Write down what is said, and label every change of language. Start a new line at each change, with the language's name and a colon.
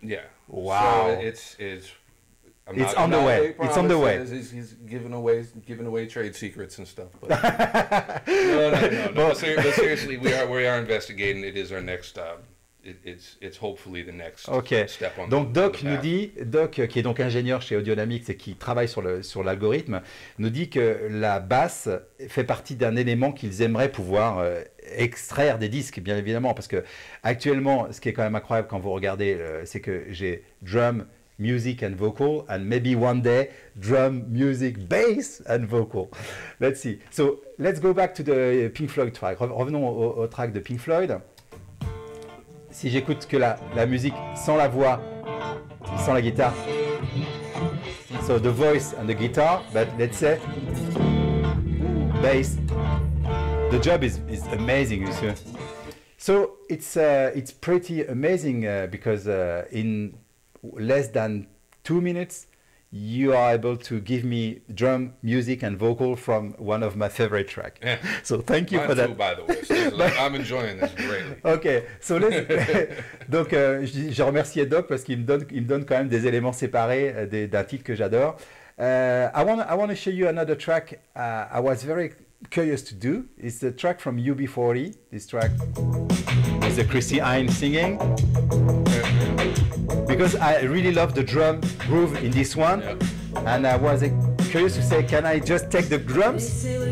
English: Yeah. Wow. So it's on the way. It's on the way. He's giving away trade secrets and stuff. But no. But seriously, we are investigating. It is our next. It's hopefully the next step on.
French: Donc Doc nous dit, Doc qui est donc ingénieur chez Audionamics et qui travaille sur l'algorithme, nous dit que la basse fait partie d'un élément qu'ils aimeraient pouvoir extraire des disques, bien évidemment, parce que actuellement, ce qui est quand même incroyable quand vous regardez, c'est que j'ai
English: drum, music and vocal,
French: and maybe one day drum, music, bass and vocal.
English: Let's see. So let's go back to the Pink Floyd track.
French: Revenons au track de Pink Floyd. Si j'écoute que la musique sans la voix, sans la guitare,
English: so the voice and the guitar, but let's say bass, the job is amazing, you see. So it's pretty amazing because in less than 2 minutes you are able to give me drum, music and vocal from one of my favorite tracks. Yeah. So thank you for that. Too, by the way. So I'm enjoying this greatly.
French: Ok, so donc je remercie Doc parce qu'il me donne quand même des éléments séparés d'un titre que j'adore.
English: I want to show you another track I was very curious to do. It's the track from UB40. This track is Chrissy Hine singing. Because I really love the drum groove in this one, and I was curious to say, can I just take the drums?